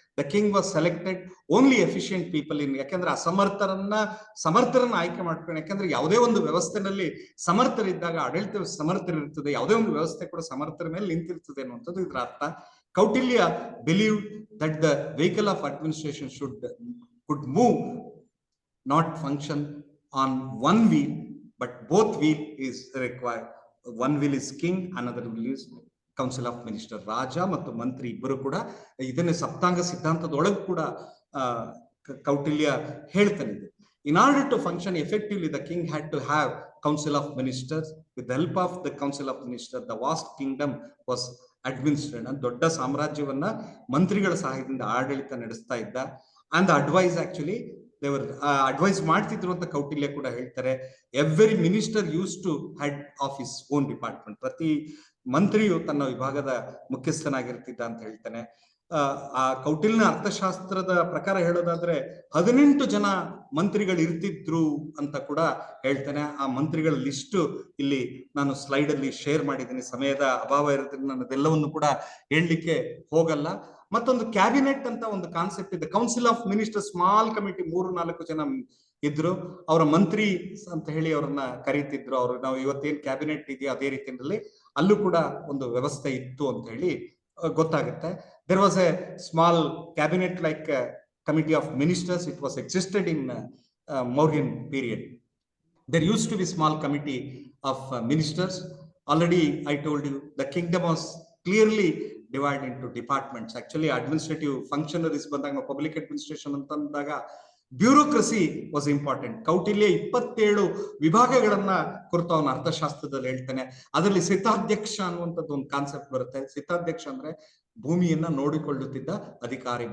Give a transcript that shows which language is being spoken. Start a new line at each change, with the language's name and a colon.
English: the king was selected only efficient people in,
Kannada: ಯಾಕೆಂದ್ರೆ ಸಮರ್ಥರನ್ನ ಆಯ್ಕೆ ಮಾಡ್ಕೊಂಡು, ಯಾಕಂದ್ರೆ ಯಾವುದೇ ಒಂದು ವ್ಯವಸ್ಥೆನಲ್ಲಿ ಸಮರ್ಥರಿದ್ದಾಗ ಆಡಳಿತ ಸಮರ್ಥರಿರ್ತದೆ, ಯಾವುದೇ ಒಂದು ವ್ಯವಸ್ಥೆ ಕೂಡ ಸಮರ್ಥರ ಮೇಲೆ ನಿಂತಿರ್ತದೆ ಅನ್ನುವಂಥದ್ದು ಇದರ ಅರ್ಥ.
English: Kautilya believe that the vehicle of administration could move, not function on one wheel, but both wheel is required. One wheel is king, another wheel is council of minister.
Kannada: ರಾಜ ಮತ್ತು ಮಂತ್ರಿ ಇಬ್ಬರು ಕೂಡ ಇದನ್ನೇ ಸಪ್ತಾಂಗ ಸಿದ್ಧಾಂತದೊಳಗೆ ಕೂಡ ಕೌಟಿಲ್ಯ ಹೇಳ್ತಾನೆ.
English: In order to function effectively, the king had to have council of ministers. With the help of the council of ministers, the vast kingdom was administered.
Kannada: ದೊಡ್ಡ ಸಾಮ್ರಾಜ್ಯವನ್ನ ಮಂತ್ರಿಗಳ ಸಹಾಯದಿಂದ ಆಡಳಿತ ನಡೆಸ್ತಾ ಇದ್ದ.
English: And the advice actually they were advice
Kannada: ಮಾಡ್ತಿದ್ರು ಅಂತ ಕೌಟಿಲ್ಯ ಕೂಡ ಹೇಳ್ತಾರೆ.
English: Every minister use to head of his own department.
Kannada: ಪ್ರತಿ ಮಂತ್ರಿಯು ತನ್ನ ವಿಭಾಗದ ಮುಖ್ಯಸ್ಥನಾಗಿರ್ತಿದ್ದ ಅಂತ ಹೇಳ್ತಾನೆ. ಆ ಕೌಟಿಲ್ಯನ ಅರ್ಥಶಾಸ್ತ್ರದ ಪ್ರಕಾರ ಹೇಳೋದಾದ್ರೆ 18 ಜನ ಮಂತ್ರಿಗಳು ಇರ್ತಿದ್ರು ಅಂತ ಕೂಡ ಹೇಳ್ತಾನೆ. ಆ ಮಂತ್ರಿಗಳ ಲಿಸ್ಟ್ ಇಲ್ಲಿ ನಾನು ಸ್ಲೈಡ್ ಅಲ್ಲಿ ಶೇರ್ ಮಾಡಿದ್ದೀನಿ. ಸಮಯದ ಅಭಾವ ಇರೋದ್ರಿಂದ ನಾನು ಅದೆಲ್ಲವನ್ನು ಕೂಡ ಹೇಳಲಿಕ್ಕೆ ಹೋಗಲ್ಲ. ಮತ್ತೊಂದು ಕ್ಯಾಬಿನೆಟ್ ಅಂತ ಒಂದು ಕಾನ್ಸೆಪ್ಟ್ ಇದೆ.
English: council of minister small committee,
Kannada: 3-4 ಜನ ಇದ್ರು. ಅವರ ಮಂತ್ರಿ ಅಂತ ಹೇಳಿ ಅವ್ರನ್ನ ಕರೀತಿದ್ರು. ಅವರು ನಾವು ಇವತ್ತೇನ್ ಕ್ಯಾಬಿನೆಟ್ ಇದೆಯೋ ಅದೇ ರೀತಿಯಲ್ಲಿ ಅಲ್ಲೂ ಕೂಡ ಒಂದು ವ್ಯವಸ್ಥೆ ಇತ್ತು ಅಂತ ಹೇಳಿ ಗೊತ್ತಾಗುತ್ತೆ.
English: There was a small cabinet like committee of ministers. It was existed in Mauryan period. There used to be small committee of ministers. Already I told you the kingdom was clearly divided into departments. Actually administrative functionaries ಬಂದಾಗ public administration ಅಂತಂದಾಗ bureaucracy was important.
Kannada: Kautilya 27 ವಿಭಾಗಗಳನ್ನ ಕುರಿತು ಅವನ ಅರ್ಥಶಾಸ್ತ್ರದಲ್ಲಿ ಹೇಳ್ತಾನೆ. ಅದರಲ್ಲಿ ಸಿತಾಧ್ಯಕ್ಷ ಅನ್ನುವಂಥದ್ದು ಒಂದು concept ಬರುತ್ತೆ. ಸಿತಾಧ್ಯಕ್ಷ ಅಂದ್ರೆ ಭೂಮಿಯನ್ನ ನೋಡಿಕೊಳ್ಳುತ್ತಿದ್ದ ಅಧಿಕಾರಿ.